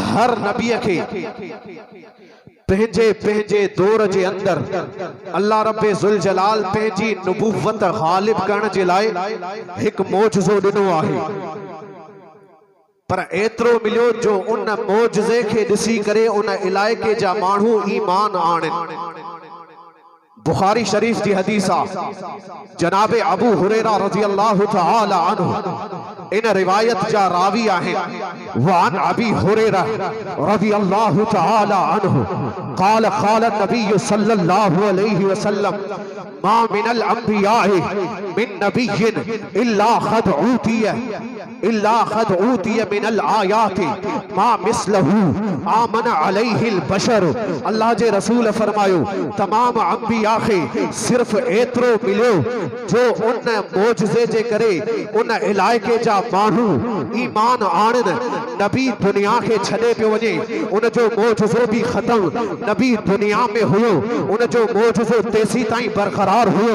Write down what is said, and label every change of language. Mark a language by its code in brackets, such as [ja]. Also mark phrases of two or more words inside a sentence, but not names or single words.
[sd] हर नबी के पंहिंजे पंहिंजे दौर जे अंदर अल्लाह रब्बे ज़ुल जलाल पंहिंजी नबुव्वत ग़ालिब करण जे लाइ हिकु मौजूज़ो ॾिनो आहे। पर एतिरो मिलियो जो उन मौजज़े खे ॾिसी करे उन इलाइक़े जा माण्हू ईमान आणनि। बुखारी शरीफ जी हदीस आहे, जनाबे अबू हुरैरा [ar] رضي الله تعالى عنه [sd] इन रिवायत जा रावी आहिनि। [ar] وعن أبي هريرة رضي الله تعالى عنه قال قال نبي صلى الله عليه وسلم ما من الأنبياء من نبي إلا قد أوتي من الآيات ما مثله آمن عليه البشر. [sd] अल्लाह जे रसूल फरमायो तमाम अंबिया खे सिर्फ एतिरो मिलियो जो उन मौजज़े जे करे उन इलाइक़े जा माण्हू ईमान आणनि। नबी दुनिया खे छॾे पियो वञे, उन जो मौजज़ो बि ख़त्म। नबी दुनिया में हुयो, उन जो मौजज़ो तेसी ताईं बरक़रार हुयो।